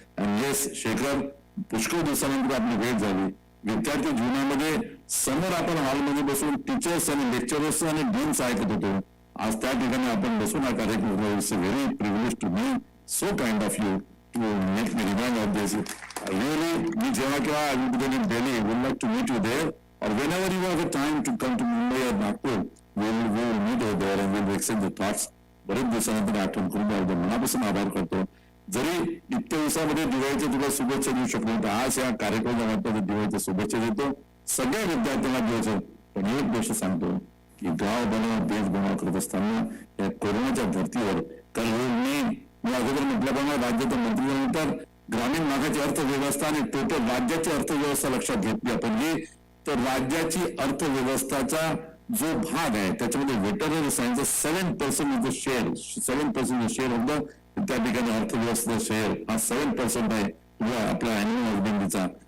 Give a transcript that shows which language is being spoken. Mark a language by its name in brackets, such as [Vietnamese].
[Marathi] आणि येस शेखर, पुष्कळ दिवसानंतर आपली भेट झाली. विद्यार्थी जीवनामध्ये समोर आपण हॉलमध्ये बसून टीचर्स आणि लेक्चरर्स आणि डीन्स ऐकत होतो. आज त्या ठिकाणी आपण बसून हा कार्यक्रम [English] It's very privilege to me, so kind of you to make me remind of this. Really [Marathi] मी जेव्हा केव्हा [English] I will be in Delhi, would like to meet you there or whenever you have a time to come to Mumbai or Nagpur, we will meet over there and we will exchange the thoughts. [Marathi] बरेच दिवसानंतर आठवण करून द्यावं, मनापासून आभार करतो. जरी इतक्या दिवसामध्ये दिवाळीच्या तुला शुभेच्छा देऊ शकलो तर आज या कार्यक्रमाच्या दिवाळीच्या शुभेच्छा देतो सगळ्या विद्यार्थ्यांना द्यायचं. पण एक गोष्ट सांगतो की गाव बनाव देश बनाव करत असताना या कोरोनाच्या धर्तीवर कारण मी अगोदर म्हटल्याप्रमाणे राज्याचा मंत्री झाल्यानंतर ग्रामीण भागाची अर्थव्यवस्था आणि टोटल राज्याची अर्थव्यवस्था लक्षात घेतली आपण तर राज्याची अर्थव्यवस्थाचा जो भाग आहे त्याच्यामध्ये व्हेटरनरी सायन्सचा 7% शेअर ऑफ द त्या ठिकाणी अर्थव्यवस्थेचा शेअर हा 7% आहे आपल्या अॅन्युअल हजबंडीचा.